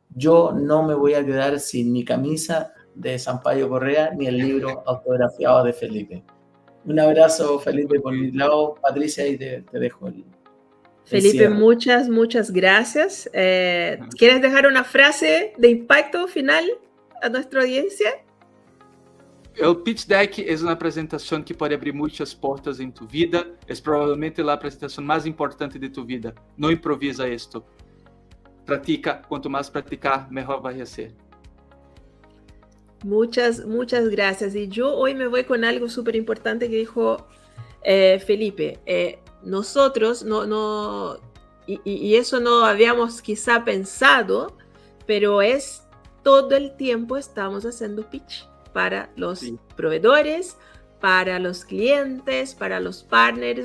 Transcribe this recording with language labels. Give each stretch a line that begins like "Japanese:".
Spanish: Yo no me voy a quedar sin mi camisa de Sampaio Correa ni el libro autografiado de Felipe. Un abrazo, Felipe, por mi lado. Patricia, y te dejo el Felipe, cierre. muchas gracias. ¿Quieres dejar una frase de impacto final a nuestra audiencia?
Portuguese: O pitch deck é uma apresentação que pode abrir muitas portas em tu vida. É provavelmente a apresentação mais importante de tu vida. Não improvisa isto. Pratica. Quanto mais praticar, melhor vai ser.
Spanish: Muchas gracias. Y yo hoy me voy con algo súper importante que dijo Felipe. Nosotros y eso no habíamos quizá pensado, pero es todo el tiempo estamos haciendo pitch para los proveedores, para los clientes, para los partners.